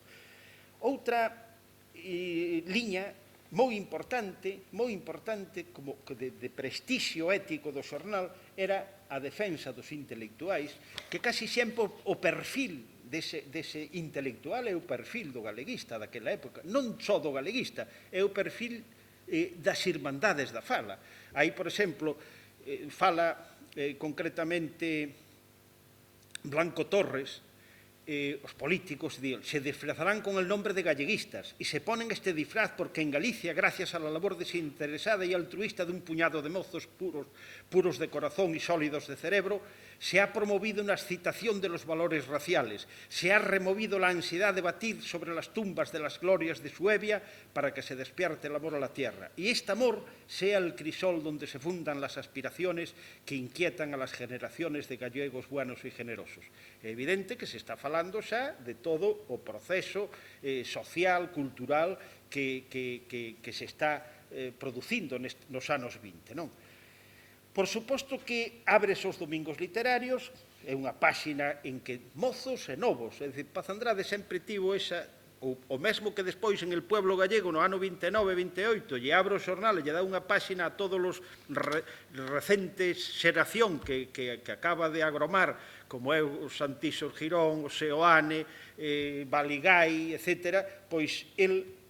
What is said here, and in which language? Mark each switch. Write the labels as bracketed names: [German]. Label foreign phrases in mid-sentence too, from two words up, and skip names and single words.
[Galician] Outra liña moi importante como de prestixio ético do xornal era a defensa dos intelectuais, que casi sempre o perfil dese intelectual é o perfil do galeguista daquela época, non só do galeguista, é o perfil das irmandades da fala. Aí, por exemplo, fala concretamente Blanco Torres, [Spanish] os políticos se disfrazarán con el nombre de galleguistas y se ponen este disfraz porque en Galicia, gracias a la labor desinteresada y altruista de un puñado de mozos puros de corazón y sólidos de cerebro, Se ha promovido una excitación de los valores raciales, se ha removido la ansiedad de batir sobre las tumbas de las glorias de Suevia para que se despierte el amor a la tierra. Y este amor sea el crisol donde se fundan las aspiraciones que inquietan a las generaciones de gallegos buenos e generosos. [Galician] É evidente que se está falando xa de todo o proceso social, cultural que se está producindo nos anos 20, non? Por suposto que abres os domingos literarios, é unha páxina en que mozos e novos, é dicir, Paz Andrade sempre tivo esa, o mesmo que despois en el pueblo gallego no ano 29-28 lle abre o xornal e lle dá unha páxina a todos os recentes xeración que acaba de agromar, como é o Santiso Girón, o Seoane, Baligái, etc., pois el,